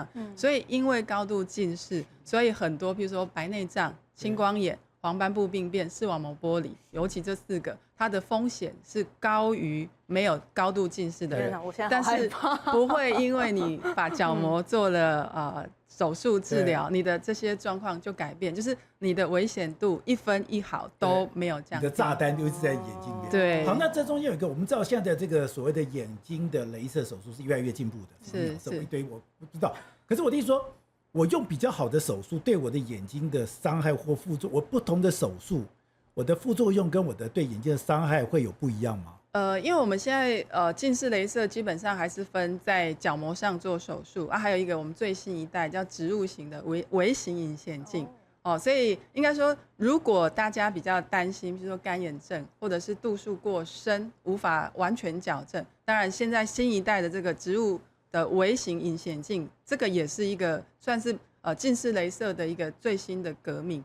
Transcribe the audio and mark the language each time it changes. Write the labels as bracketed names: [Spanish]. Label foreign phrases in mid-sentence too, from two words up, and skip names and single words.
[Chinese] 所以因為高度近視，所以很多比如說白內障、青光眼、黄斑部病變、視網膜剥離，尤其這4個，它的風險是高於没有高度近視的人。但是不會因為你把角膜做了手術治療，你的這些狀況就改變，就是你的危險度1分1毫都沒有這樣。你的炸彈就一直在眼睛裡面。對。好，那這中間有一個，我們知道現在的這個所謂的眼睛的雷射手術是越來越進步的，是一堆我不知道。可是我的意思說，我用比較好的手術對我的眼睛的傷害或副作用，我不同的手術，我的副作用跟我的对眼睛的傷害會有不一樣嗎？因為我們現在近視雷射基本上還是分在角膜上做手術啊，還有一個我們最新一代叫植入型的微型隱形眼鏡所以應該說，如果大家比較擔心，比如說乾眼症或者是度數過深無法完全矯正，當然現在新一代的這個植入的微型隱形眼鏡，這個也是一個算是近視雷射的一個最新的革命。